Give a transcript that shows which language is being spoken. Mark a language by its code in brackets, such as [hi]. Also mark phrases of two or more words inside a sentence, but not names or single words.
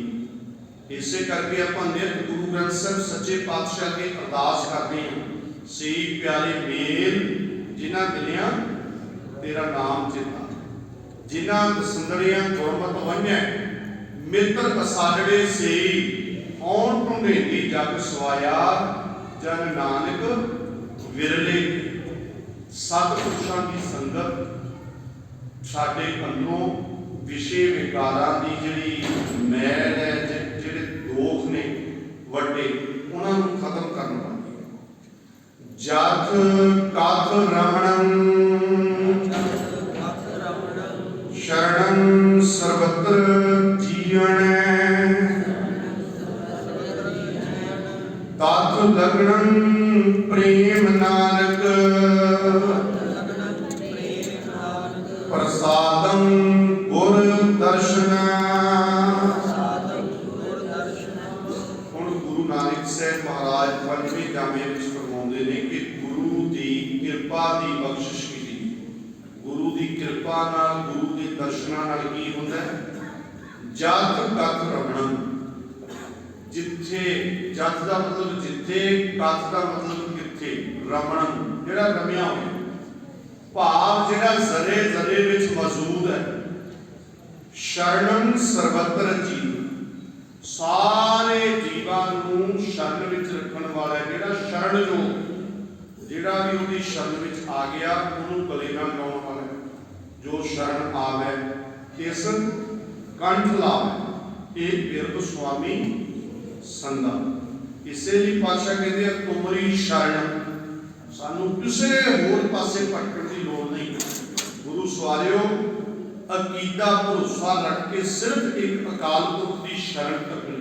[hi] इसे करके आपां नित गुरु ग्रंथ साहिब सच्चे पातशाह की अरदास करते हैं, [pa] ਸੀ ਪਿਆਰੇ ਮੇਲ ਜਿਨ੍ਹਾਂ ਮਿਲਿਆ ਤੇਰਾ ਨਾਮ ਚੇਤਾ, ਜਿਨ੍ਹਾਂ ਦਸੰਦੜੀਆਂ ਗੁਰਮਤਿ ਵੰਞੈ, ਮਿੱਤਰ ਕਸਾੜੇ ਸੇ ਔਣ ਢੂੰਢੇਂਦੀ ਜਗ ਸਵਾਇਆ, ਜਨ ਨਾਨਕ ਵਿਰਲੇ। ਸਤਪੁਰਖਾਂ ਦੀ ਸੰਗਤ ਸਾਡੇ ਅੰਦਰੋਂ ਵਿਸ਼ੇ ਵਿਕਾਰਾਂ ਦੀ ਜਿਹੜੀ ਮੈਲ ਹੈ, ਜਿਹੜੇ ਦੋਖ ਨੇ ਵੱਡੇ, ਉਨ੍ਹਾਂ ਨੂੰ ਖ਼ਤਮ ਕਰਨ ਵਾਲੀ ਹੈ। ਜਥ ਕਥ ਰਮਣੰ ਸਰਣੰ ਸਰਬਤ੍ਰ ਜੀਵਣਹ, ਤਥ ਲਗਣੰ ਪ੍ਰੇਮ ਨਾਨਕ, ਪਰਸਾਦੰ ਗੁਰ ਦਰਸਨਹ। ਹੁਣ ਗੁਰੂ ਨਾਨਕ ਸਾਹਿਬ ਮਹਾਰਾਜ ਪੰਜਵੇਂ ਜਾਮੇ ਵਿਚ ਫ਼ਰਮਾਉਂਦੇ ਨੇ ਕਿ ਗੁਰੂ ਦੀ ਕਿਰਪਾ ਦੀ ਬਖ਼ਸ਼ਿਸ਼ ਕੀਤੀ। ਗੁਰੂ ਦੀ ਕਿਰਪਾ ਨਾਲ, ਗੁਰੂ ਦੇ ਦਰਸ਼ਨਾਂ ਨਾਲ ਕੀ ਹੁੰਦਾ ਹੈ? ਜਥ ਕਥ ਰਮਣੰ, ਜਿਥੇ, ਜਥ ਦਾ ਮਤਲਬ ਜਿਥੇ, ਕਥ ਦਾ ਮਤਲਬ ਕਿਥੇ, ਰਮਣੰ ਜਿਹੜਾ ਰਮਿਆ ਹੋਇਆ, ਭਾਵ ਜਿਹੜਾ ਜ਼ੱਰੇ ਜ਼ੱਰੇ ਵਿਚ ਮੌਜੂਦ ਹੈ। ਸਰਣੰ ਸਰਬਤ੍ਰ ਜੀਵ, ਸਾਰੇ ਜੀਵਾਂ ਨੂੰ ਸ਼ਰਣ ਵਿਚ ਰੱਖਣ ਵਾਲਾ ਜਿਹੜਾ ਸ਼ਰਣ ਜੋ, ਜਿਹੜਾ ਭੀ ਉਹਦੀ ਸ਼ਰਣ ਵਿਚ ਆ ਗਿਆ ਉਹਨੂੰ ਗਲੇ ਨਾਲ ਲਾਉਣ ਵਾਲਾ, ਜੋ ਸ਼ਰਣ ਆਵੈ ਤਿਸ ਕੰਠ ਲਾਵੈ, ਯੇ ਬਿਰਧ ਸੁਆਮੀ ਸੰਗਾ। [hi] इसे लिए पातशाह कहते हैं तुमरी शरण, [pa] ਸਾਨੂੰ ਕਿਸੀ ਹੋਰ ਪਾਸੇ ਭਟਕਣ ਕੀ ਲੋੜ ਨਹੀਂ। ਗੁਰੂ ਸਵਾਰੀਓ ਅਕੀਦਾ ਭਰੋਸਾ ਰੱਖ ਕੇ ਸਿਰਫ਼ ਇਕ ਅਕਾਲ ਪੁਰਖ ਕੀ ਸ਼ਰਣ ਤਕਣੀ।